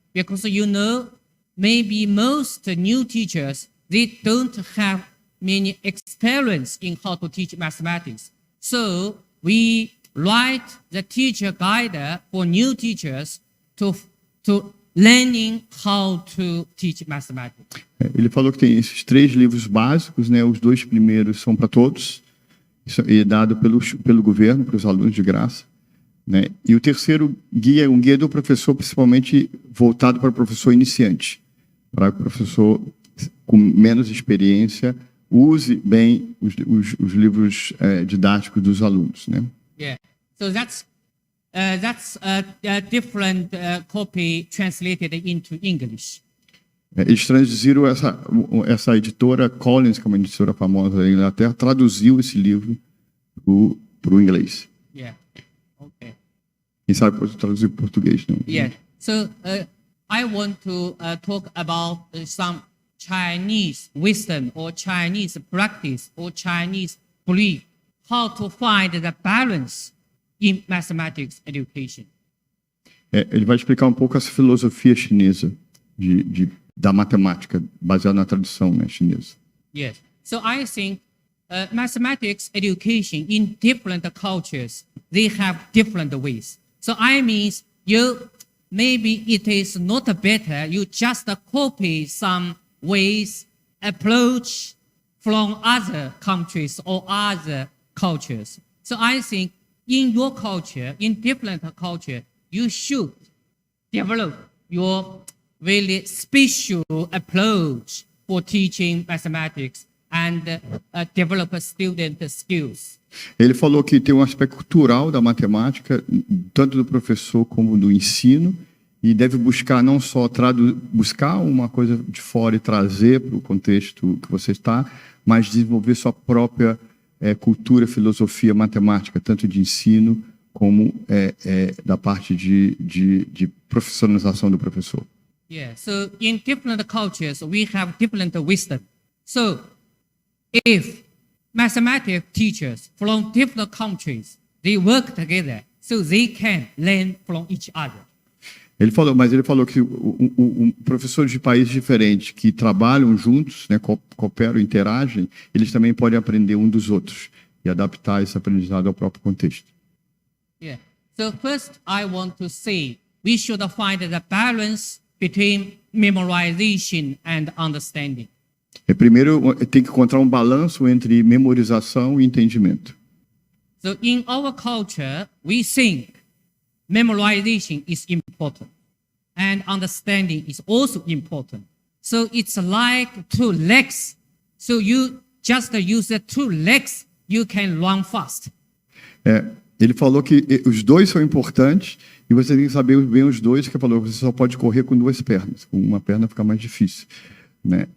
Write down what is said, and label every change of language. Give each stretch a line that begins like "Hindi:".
English: Because maybe most new teachers, they don't have many experience in how to teach mathematics. So we write the teacher guide for new teachers to learning how to teach mathematics.
Portuguese: Ele falou que tem esses 3 livros básicos, né? Os 2 primeiros são para todos, e é dado pelo governo para os alunos de graça, né? E o terceiro guia é um guia do professor, principalmente voltado para o professor iniciante, para o professor com menos experiência use bem os livros didáticos dos alunos, né?
English: Yeah. So that's a different copy translated into English.
Portuguese: Eles traduziram essa editora Collins, que é uma editora famosa da Inglaterra, traduziu esse livro para o inglês.
English: Yeah. Okay.
Portuguese: Quem sabe pode traduzir para português, não?
English: Yeah. So I want to talk about some Chinese wisdom or Chinese practice or Chinese belief, how to find the balance in mathematics education.
Portuguese: Ele vai explicar um pouco essa filosofia chinesa da matemática, baseada na tradição, né, chinesa.
English: Yes. So I think mathematics education in different cultures, they have different ways. So I mean, maybe it is not better you just copy some ways, approach from other countries or other cultures. So I think in your culture, in different culture, you should develop your really special approach for teaching mathematics and develop student skills.
Portuguese: Ele falou que tem um aspecto cultural da matemática, tanto do professor como do ensino, e deve buscar não só buscar uma coisa de fora e trazer para o contexto que você está, mas desenvolver sua própria cultura, filosofia matemática, tanto de ensino como da parte de profissionalização do professor.
English: Yeah, so in different cultures, we have different wisdom. So if mathematics teachers from different countries, they work together, so they can learn from each other.
Portuguese: Ele falou que professores de países diferentes que trabalham juntos, né, cooperam, interagem, eles também podem aprender um dos outros e adaptar esse aprendizado ao próprio contexto.
English: Yeah. So first, I want to say we should find the balance between memorization and understanding.
Portuguese: Primeiro, tem que encontrar um balanço entre memorização e entendimento.
English: So in our culture, we think memorization is important and understanding is also important. So it's like 2 legs. So you just use the 2 legs, you can run fast.
Portuguese: Ele falou que os dois são importantes e você tem que saber bem os dois, que falou que você só pode correr com 2 pernas. Com uma perna fica mais difícil, né?